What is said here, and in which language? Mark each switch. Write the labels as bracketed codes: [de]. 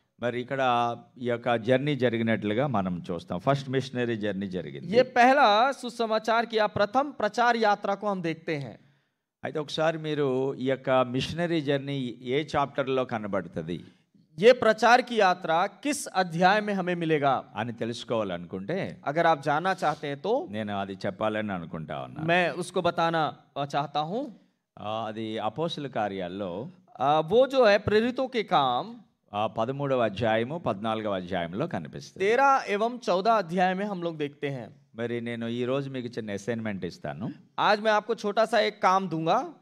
[te] మరి ఇక్కడ ఈ యొక్క జర్నీ జరిగినట్లుగా మనం చూస్తాం. ఫస్ట్ మిషనరీ జర్నీ జరిగింది. [hi] ये पहला सुसमाचार की या प्रथम प्रचार यात्रा को हम देखते हैं। [te] అయితే ఒకసారి మీరు ఈ యొక్క మిషనరీ జర్నీ ఏ చాప్టర్లో కనబడుతుంది [hi] ये प्रचार की यात्रा किस अध्याय में हमें मिलेगा [te] అని తెలుసుకోవాలనుకుంటే [hi] अगर आप जानना चाहते हैं तो [te] నేను అది చెప్పాలని అనుకుంటా ఉన్నా. [hi] मैं उसको बताना चाहता हूँ। [te] అది అపోస్తుల కార్యాల్లో [hi] वो जो है प्रेरितों के काम [te] 13వ అధ్యాయము 14వ అధ్యాయంలో కనిపిస్తుంది. [hi] 13 एवं 14 अध्याय में हम लोग देखते हैं। [te] మరి నేను ఈ రోజు మీకు చిన్న అసైన్మెంట్ ఇస్తాను. [hi] आज मैं आपको छोटा सा एक काम दूंगा।